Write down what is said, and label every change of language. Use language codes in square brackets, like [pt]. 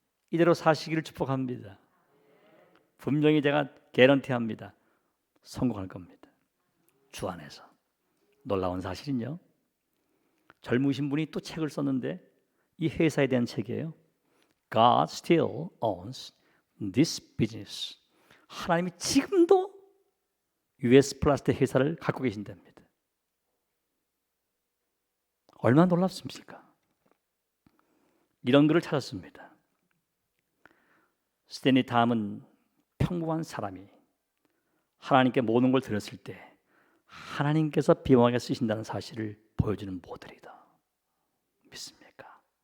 [ko] 이대로 사시기를 축복합니다. 분명히 제가 개런티합니다. 성공할 겁니다. 주 안에서. 놀라운 사실은요, 젊으신 분이 또 책을 썼는데 이 회사에 대한 책이에요. [en] God still owns this business. [ko] 하나님이 지금도 US 플라스틱 회사를 갖고 계신답니다. 얼마나 놀랍습니까? 이런 글을 찾았습니다. 스탠리 담은 평범한 사람이 하나님께 모든 걸 드렸을 때 하나님께서 비범하게 쓰신다는 사실을 보여주는 모델이다. 믿습니까?